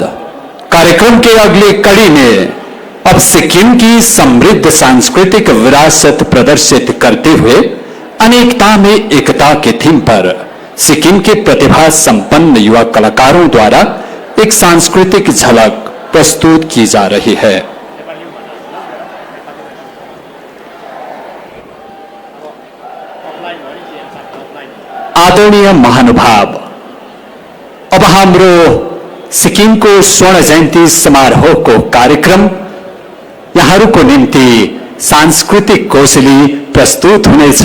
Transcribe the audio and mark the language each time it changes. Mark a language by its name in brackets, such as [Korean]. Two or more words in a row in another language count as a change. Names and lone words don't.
[Hindi] कार्यक्रम के अगली कड़ी में अब सिक्किम की समृद्ध सांस्कृतिक विरासत प्रदर्शित करते हुए अनेकता में एकता के थीम पर सिक्किम के प्रतिभा संपन्न युवा कलाकारों द्वारा एक सांस्कृतिक झलक प्रस्तुत की जा रही है। [Nepali] आदरणीय महानुभाव, अब हाम्रो सिक्किमको स्वर्ण जयन्ती समारोह को कार्यक्रम यहाँहरूको निम्ति सांस्कृतिक कौशली प्रस्तुत हुनेछ।